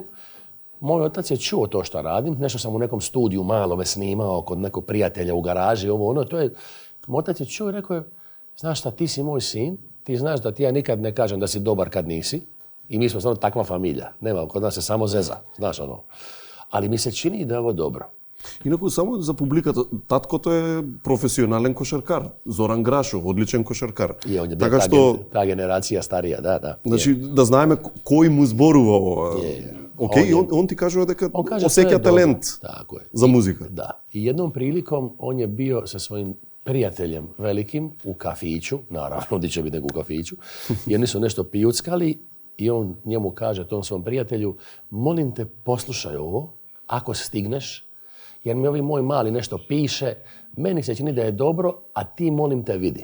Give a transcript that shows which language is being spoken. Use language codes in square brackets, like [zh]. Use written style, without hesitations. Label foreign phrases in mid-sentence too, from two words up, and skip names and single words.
[hr] Moj otac je čuo to što radim, nešto sam u nekom studiju malome snimao kod nekog prijatelja u garaži, moj otac je čuo i rekao je, znaš šta, ti si moj sin, ti znaš da ti ja nikad ne kažem da si dobar kad nisi i mi smo stvarno takva familija, nema, kod nas se samo zeza, znaš ono. Ali mi se čini da je ovo dobro. [mk] Инаку, само за публиката, таткото е професионален кошаркар. Зоран Грашов, одличен кошаркар. И он е така што та генерација старија, да. Значи, да знаеме кој му зборува ова. Океј, он ти кажува дека осеќа талент за музика. Да. [hr] И jednom prilikom on je bio sa svojim prijateljem velikim u kafiću, naravno, di će biti u kafiću, i oni su nešto pijuckali i on njemu kaže, tom svom prijatelju, molim te, poslušaj ovo, ako stigneš, jer mi ovi moj mali nešto piše, meni se čini da je dobro, a ti molim te vidi.